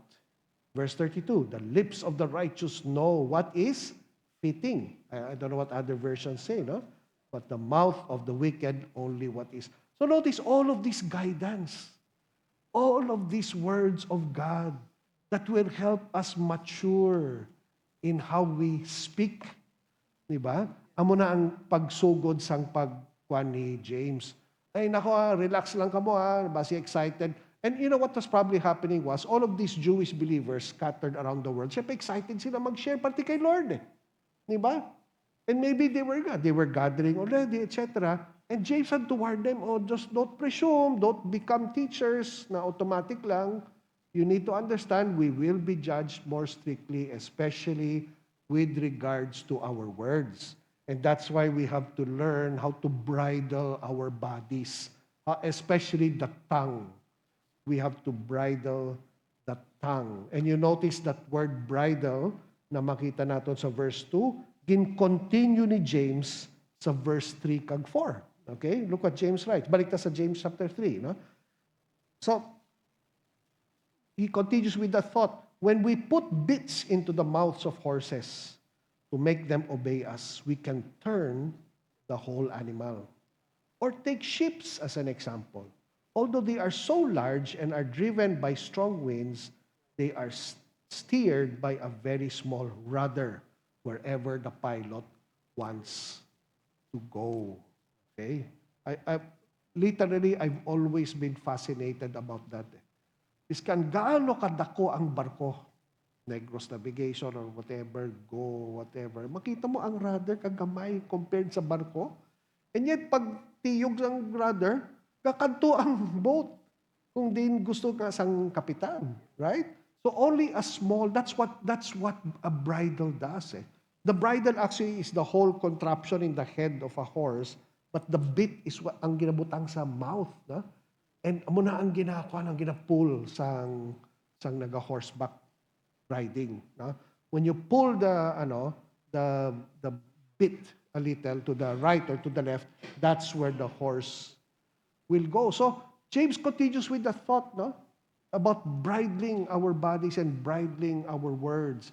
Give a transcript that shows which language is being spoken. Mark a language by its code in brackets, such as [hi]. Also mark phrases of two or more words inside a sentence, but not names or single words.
[en] Verse 32, the lips of the righteous know what is fitting. I don't know what other versions say, no? But the mouth of the wicked only what is. So notice all of this guidance, all of these words of God that will help us mature in how we speak. [hil] Di ba? Amo na ang pagsugod sang pagkuan ni James. Ay nako, relax lang kamo basi excited. [en] And you know what was probably happening was all of these Jewish believers scattered around the world, [hil] siyempre excited sila mag-share pati kay Lord. Di ba? [en] And maybe they were gathering already, etc. And James had to warn them, just don't presume, don't become teachers na automatic lang. You need to understand we will be judged more strictly, especially with regards to our words. And that's why we have to learn how to bridle our bodies, especially the tongue. We have to bridle the tongue. And you notice that word bridle [hil] na makita natin sa verse 2, gin-continue ni James sa verse 3 kag 4. [en] Okay? Look what James writes. [hil] Balik ta sa James chapter 3. No? [en] So, he continues with the thought, when we put bits into the mouths of horses to make them obey us, we can turn the whole animal. Or take ships as an example. Although they are so large and are driven by strong winds, they are steered by a very small rudder wherever the pilot wants to go. Okay? I've always been fascinated about that. [hil] Iskan gaano kadako ang barko, Negros Navigation [en] or whatever, whatever. [hil] Makita mo ang rudder kagamay compared sa barko. [en] And yet, [hil] pag tiyog ng rudder, kakanto ang boat. Kung din gusto ka sang kapitan, [en] right? So only a small, that's what a bridle does. The bridle actually is the whole contraption in the head of a horse, but the bit is what [hil] ang ginabutang sa [en] mouth, no? [hil] And amo na ang ginapull sang naga-horseback riding, no? [en] When you pull the bit a little to the right or to the left, that's where the horse will go. So James continues with the thought, no, about bridling our bodies and bridling our words.